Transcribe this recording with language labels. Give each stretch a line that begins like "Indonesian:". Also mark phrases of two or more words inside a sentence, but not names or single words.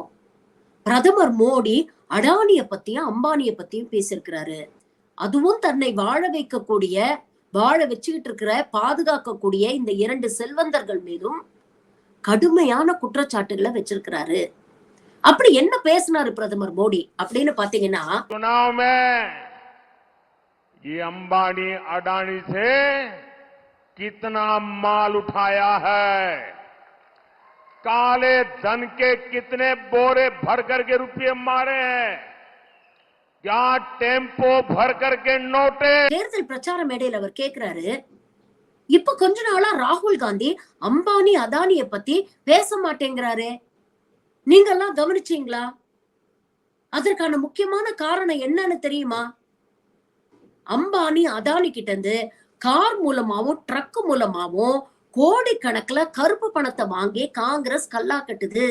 Tamil: பிரதமர் மோடி அடானிய பத்தியும் அம்பானிய பத்தியும் பேசியிருக்கிறாரு. அதுவும் தன்னை வாழ வச்சுக்கிட்டு இருக்கிற பாதுகாக்கக்கூடிய இந்த 2 செல்வந்தர்கள் மீதும் கடுமையான குற்றச்சாட்டுகளை வச்சிருக்கிறாரு. அப்படி என்ன பேசினாரு பிரதமர் மோடி அப்படின்னு பாத்தீங்கன்னா,
Hindi: चुनाव में ये अंबानी अडानी से कितना माल उठाया है, काले धन के कितने बोरे भर करके रुपये मारे हैं, क्या टेम्पो भर करके नोटे।
Tamil: தேர்தல் பிரச்சார மேடையில் அவர் கேட்கிறாரு, இப்ப கொஞ்ச நாளா ராகுல் காந்தி அம்பானி அதானிய பத்தி பேச மாட்டேங்கிறாரு, நீங்க எல்லாம் கவனிச்சீங்களா? அதற்கான முக்கியமான காரணம் என்னன்னு தெரியுமா? அம்பானி அதானி கிட்ட இருந்து கார் மூலமாவும் ட்ரக் மூலமாவும் கோடிக்கணக்குல கருப்பு பணத்தை வாங்கி காங்கிரஸ் கல்லா கட்டுது.